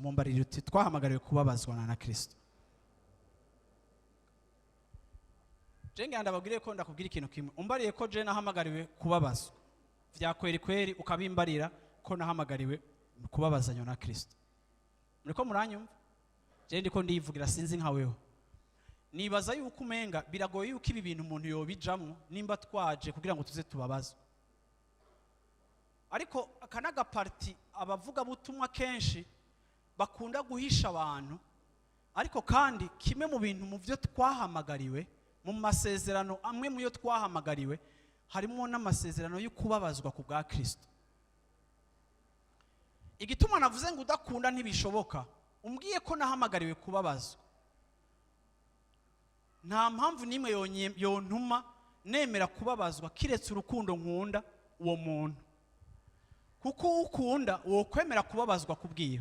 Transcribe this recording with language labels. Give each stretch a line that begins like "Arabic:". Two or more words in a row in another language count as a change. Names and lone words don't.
Rundi: Mumbarire uti twahamagariwe kubabazwa na Kristo. Je ngira ndababwire ko ndakubwira ikintu kimwe, umbariye ko je nahamagariwe kubabazwa vya kweri ukabimbarira ko nahamagariwe kubabazanywa na Kristo. Muriko muranyumva? Je ndiko ndivugira sinzi nka wewe. Nibaza yuko umenga biragoye yuko ibi bintu umuntu yobijamwo nimba twaje kugira ngo tuze tubabazwe. Ariko akanaga parti abavuga butumwa kenshi bakunda guhisha abantu, ariko kandi kimwe mu bintu mu byo twahamagariwe mu masezerano amwe mu yo twahamagariwe harimo n'amasezerano yo kubabazwa ku bwa Kristo. Igituma navuze ngo udakunda ntibishoboka, umbwiye ko nahamagariwe kubabazwa, nta mpamvu nimwe yontuma nemera kubabazwa kiretse urukundo nkunda uwo muntu, kuko ukunda uwo kwemera kubabazwa kubwiye.